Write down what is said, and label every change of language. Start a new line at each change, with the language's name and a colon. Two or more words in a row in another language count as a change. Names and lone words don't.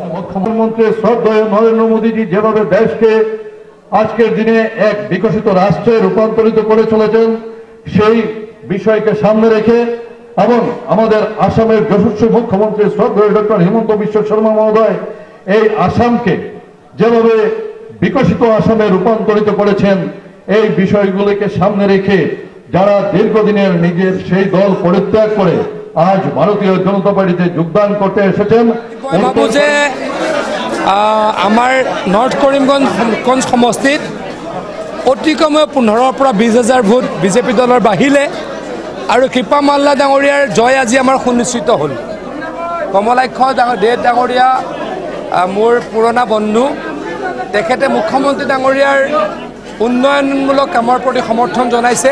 Bangla: মুখ্যমন্ত্রী শ্রদ্ধেয় নরেন্দ্র মোদীজি যেভাবে দেশকে আজকের দিনে এক বিকশিত রাষ্ট্রে রূপান্তরিত করে চলেছেন, সেই বিষয়কে সামনে রেখে এবং আমাদের আসামের যশস্বী মুখ্যমন্ত্রী শ্রদ্ধেয় ডক্টর হিমন্ত বিশ্ব শর্মা মহোদয় এই আসামকে যেভাবে বিকশিত আসামে রূপান্তরিত করেছেন, এই বিষয়গুলিকে সামনে রেখে যারা দীর্ঘদিনের নিজের সেই দল পরিত্যাগ করে আজ ভারতীয় জনতা পার্টিতে যোগদান করতে এসেছেন,
Assamese: যে আমার নর্থ কৰিমগঞ্জ সমষ্টিত অতি কমেও 15 পৰা 20,000 ভোট বিজেপি দলৰ বাহিলে আৰু কৃপা মাল্লা ডাঙৰীয়াৰ জয় আজি আমাৰ সুনিশ্চিত হ'ল। কমলাক্ষ দেৱ ডাঙৰীয়া মোৰ পুৰণা বন্ধু, তেখেতে মুখ্যমন্ত্ৰী ডাঙৰীয়াৰ উন্নয়নমূলক কামৰ প্ৰতি সমৰ্থন জনাইছে।